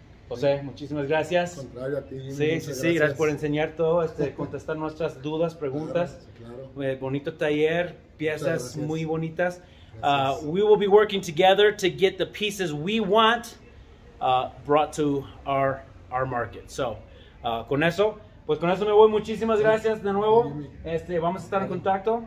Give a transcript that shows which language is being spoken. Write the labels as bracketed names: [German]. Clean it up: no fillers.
[Spanish] José, muchísimas gracias. Contrario a ti, Sí, gracias por enseñar todo, contestar nuestras dudas, preguntas. Claro. Bonito taller, piezas muy bonitas. [English] We will be working together to get the pieces we want brought to our market. [Spanish] So, con eso me voy. Muchísimas gracias de nuevo. Vamos a estar en contacto.